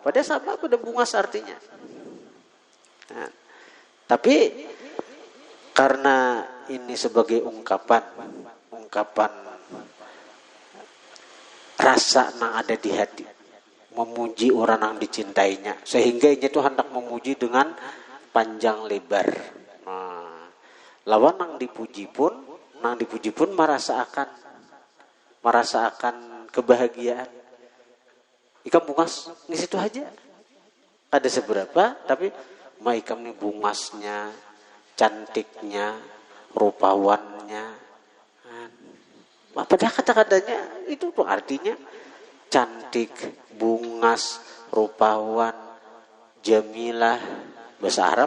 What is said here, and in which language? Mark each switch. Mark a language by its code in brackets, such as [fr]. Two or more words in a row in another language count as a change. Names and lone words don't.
[id] Padahal sama pada bungas artinya. Nah, tapi karena ini sebagai ungkapan rasa yang ada di hati, memuji orang yang dicintainya, sehingga ini tuh hendak memuji dengan panjang lebar. Nah, lawan yang dipuji pun merasakan kebahagiaan. [bjn] Ikam bungas di situ aja, ada seberapa, tapi ikam nih bungasnya, cantiknya, rupawannya. [id] Padahal kata-katanya itu tuh artinya cantik, bungas, rupawan, jamilah, bahasa Arab.